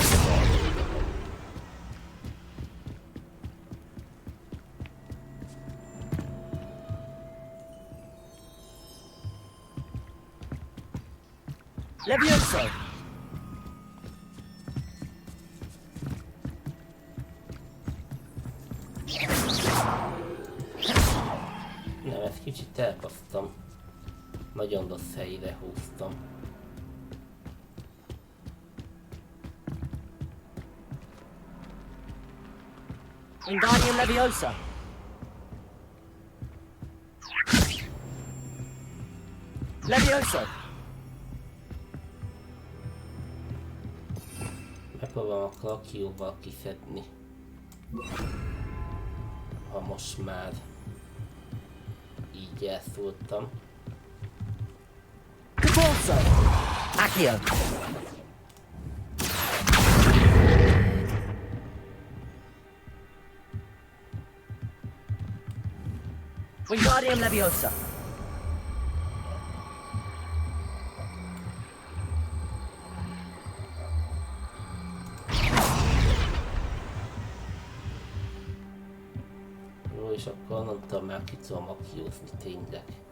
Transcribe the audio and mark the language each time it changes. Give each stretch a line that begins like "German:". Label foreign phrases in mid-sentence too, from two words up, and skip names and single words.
Hungarian: Leviosa. Nem, ezt kicsit elbasztam. Nagyon rossz helyre húztam. Wingardium Leviosa. Leviosa. Megpróbálom a klakióval kiszedni. Ha most már így elszóltam. Repulsor. Accio. Wingardium Leviosa. Jó, és akkor mondtam már ki tudom akiózni tényleg.